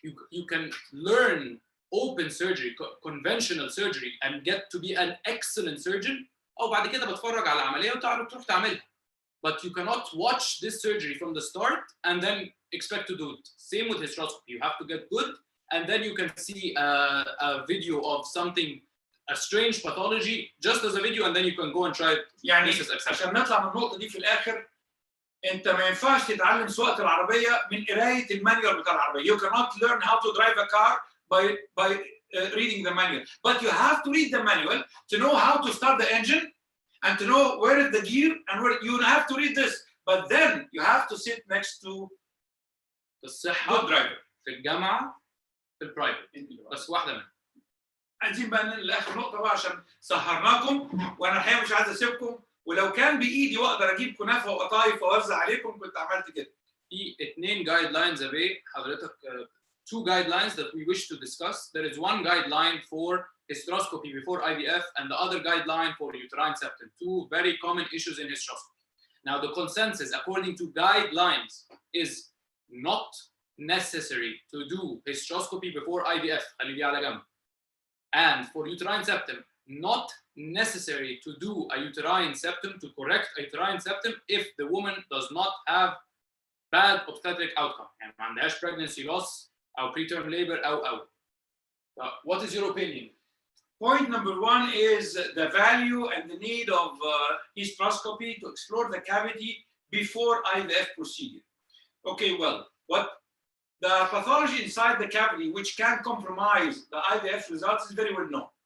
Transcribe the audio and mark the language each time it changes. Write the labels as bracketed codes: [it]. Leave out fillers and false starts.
[en] You can learn open surgery, conventional surgery, and get to be an excellent surgeon. [ar] أو بعد كده بتفرج على عملية وتعرف تروح تعملها. [en] But you cannot watch this surgery from the start and then expect to do it. Same with hysteroscopy. You have to get good, and then you can see a video of something, a strange pathology, just as a video, and then you can go and try it. [ar] يعني عشان نطلع من النقطة دي في الآخر، أنت ما ينفعش تتعلم سواقة العربية من قراية المانيوال بتاع العربية. [en] You cannot learn how to drive a car by reading the manual. But you have to read the manual to know how to start the engine and to know where is the gear and where you have to read this. But then you have to sit next to the good driver. [ar] في الجامعة في البرايفت بس واحدة منهم. عايزين بقى ننقل لآخر نقطة بقى عشان سهرناكم، وأنا الحقيقة مش عايز أسيبكم، ولو كان بإيدي وأقدر أجيب كنافة وقطايف وأوزع عليكم كنت عملت كده. في 2 guidelines يا بيه حضرتك. [en] 2 guidelines that we wish to discuss. There is one guideline for hysteroscopy before IVF and the other guideline for uterine septum. 2 very common issues in hysteroscopy. Now the consensus according to guidelines is not necessary to do hysteroscopy before IVF. [ar] خلي دي على جنب. [en] And for uterine septum, not necessary to do a uterine septum, to correct a uterine septum if the woman does not have bad obstetric outcome. [ar] يعني ما عندهاش pregnancy loss أو preterm labor أو. [en] What is your opinion? Point number 1 is the value and the need of hysteroscopy to explore the cavity before IVF procedure. Okay, well, what the pathology inside the cavity which can compromise the IVF results is very well known.